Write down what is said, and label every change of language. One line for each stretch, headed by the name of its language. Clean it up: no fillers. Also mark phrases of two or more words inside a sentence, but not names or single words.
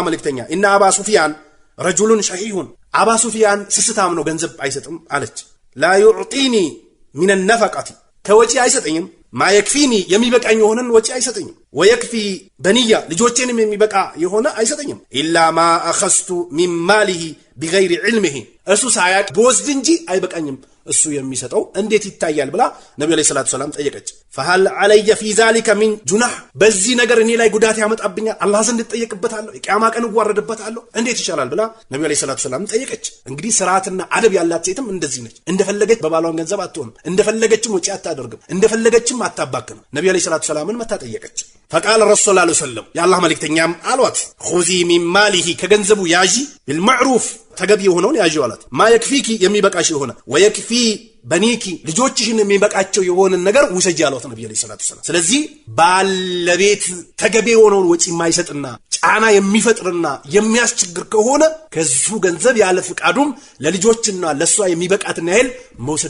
Amharic: መልእክተኛ
Arabic: إن أبا سفيان رجل شحيح
Amharic: አባ ሱፊያን ስስታም ነው ገንዘብ አይሰጥም አለች።
Arabic: لا يعطيني من نفقته
Amharic: ከወጪ አይሰጠኝም
Arabic: ما يكفيني
Amharic: የሚበቃኝ የሆነን ወጪ አይሰጠኝም
Arabic: ويكفي بني
Amharic: ልጆቼንም የሚበቃ የሆነ አይሰጠኝም
Arabic: إلا ما أخذت من ماله بغير علمه
Amharic: እሱ ሳያቅ በወስድ እንጂ አይበቃኝም እሱ የሚሰጠው እንዴት ይታያል ብላ ነብዩ
Arabic: عليه الصلاة والسلام
Amharic: ጠየቀች። فهل
Arabic: علي في ذلك من جناح
Amharic: በዚህ ነገር እኔ ላይ ጉዳት ያመጣብኛል አላህ ዘንድ ተጠየቅበታለሁ የቂያማ ቀን እዋረድበታለሁ እንዴት ይሻላል ብላ ነብዩ
Arabic: عليه الصلاة والسلام
Amharic: ጠየቀች። እንግዲህ ስርዓትና አደብ ያላት ሴትም እንደዚህ ነች። እንደፈለገች በባሏን ገንዘብ አትሆንም፣ እንደፈለገችም ወጪ አታደርግም፣ እንደፈለገችም አታባክንም። ነብዩ አለይሂ ሰላቱ ሰላምን መታ ጠየቀች።
Arabic: فقال الرسول صلى الله عليه وسلم يا الله
Amharic: መልእክተኛም አሏት
Arabic: خذي من ماله
Amharic: ከገንዘቡ ያዢ بالمعروف ተገቢ የሆነውን ያዢ አላት።
Arabic: ما يكفيك
Amharic: የሚበቃሽ የሆነ ወየክፊ በኒኪ ልጆችሽን የሚበቃቸው የሆነ ነገር ውሰጂ ያሉት ነብዩ
Arabic: صلى الله عليه وسلم።
Amharic: ስለዚህ ባለቤት ተገቢ የሆነውን ወጪ የማይሰጥና ጫና የሚፈጥርና የሚያስቸግር ከሆነ ከሱ ገንዘብ ያለ ፍቃዱም ለልጆችና ለሷ የሚበቃትን ያህል መውሰድ